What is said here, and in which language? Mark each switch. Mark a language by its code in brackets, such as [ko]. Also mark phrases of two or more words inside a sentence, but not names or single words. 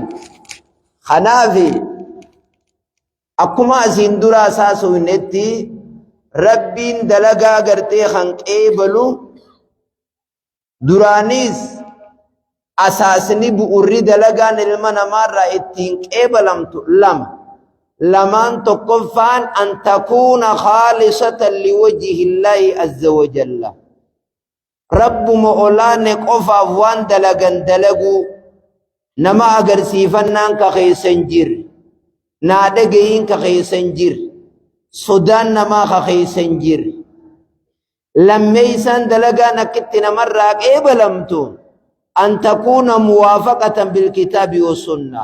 [om] Kanaafi akkuma asiin duraa saasofnetti Rabbiin dalagaa gartee kan qeebalu duraanis asaasni bu'urri dalagaan ilma namaarraa ittiin qeebalamtu lama. Lamaan tokkoffaan [ar] أن تكون خالصة لوجه الله عز وجل. [om] Rabbuma olaane qofaaf waan dalagan dalaguu nama agarsiifannaan ka keeysan jirre. Naa dhagayin ka keeysan jirre. Sodaan namaa ka keeysan jirre. Lammeeysan dalagaan akkitti namarraa qeebalamtu [ar] أن تكون موافقة بالكتاب والسنة.